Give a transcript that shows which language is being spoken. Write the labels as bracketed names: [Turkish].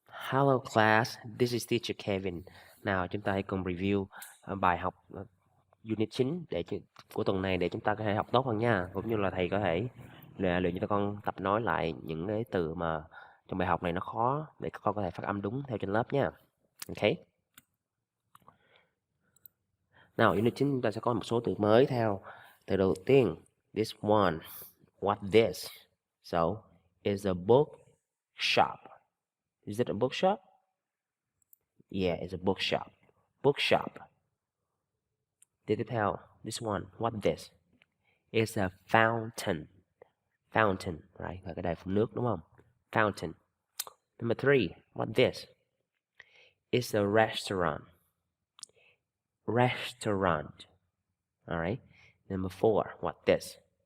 [English] Hello class, this is teacher Kevin. [Vietnamese] Nào chúng ta hãy cùng review bài học unit 9 của tuần này để chúng ta có thể học tốt hơn nha. Cũng như là thầy có thể luyện cho con tập nói lại những cái từ mà trong bài học này nó khó để các con có thể phát âm đúng theo trên lớp nha. Ok. Nào unit 9 chúng ta sẽ có một số từ mới theo. Từ đầu tiên, [English] this one, what this? So, is a book shop. Is it a bookshop? Yeah, it's a bookshop. Bookshop. [Vietnamese] Tiếp theo, [English] this one, what this? It's a fountain. Fountain, right? [Vietnamese] Là cái đài phun nước đúng không? [English] Fountain. Number 3, what this? It's a restaurant. Restaurant. All right. Number 4, what this?